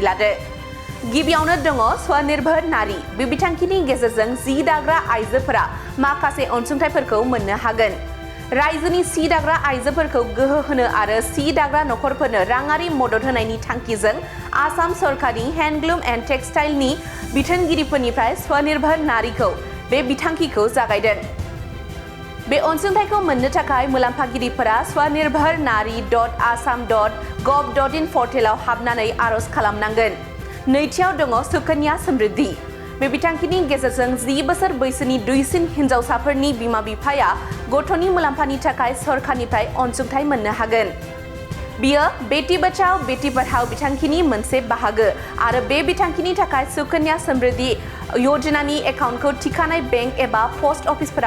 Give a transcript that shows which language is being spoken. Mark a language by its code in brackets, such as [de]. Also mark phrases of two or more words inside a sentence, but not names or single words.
[brx] लादो गिबियावनो दङ स्वनिर्भर नारी बे बिथांखिनि गेजेरजों जि दाग्रा आइजोफोरा माखासे अनसुंथाइफोरखौ मोननो हागोन रायजोनि सि दाग्रा आइजोफोरखौ गोहो होनो आरो सि दाग्रा नखरफोरनो राङारि मदद होनायनि थांखिजों आसाम सरकारनि हेन्डलुम एन्ड टेक्सटाइलनि बिथोनगिरिफोरनिफ्राय स्वनिर्भर नारीखौ बे बिथांखिखौ जागायदों बे अनसुंथाइखौ मोननो थाखाय मुलाम्फागिरिफोरा swanirbharnari.assam.gov.in पर्टेलाव हाबनानै आर'ज खालामनांगोन नैथियाव दङ सुकन्या समृद्धि बे बिथांखिनि गेजेरजों 10 बोसोर बैसोनि दुइसिन हिन्जावसाफोरनि बिमा बिफाया गथ'नि मुलाम्फानि थाखाय सरकारनिफ्राय अनसुंथाइ मोननो हागोन बियो बेटी बचाओ बेटी पढ़ाओ बिथांखिनि मोनसे बाहागो आरो बे बिथांखिनि थाखाय सुकन्या समृद्धि योजनानि एकाउन्टखौ थिखानाय बेंक एबा पोस्ट अफिसफोराव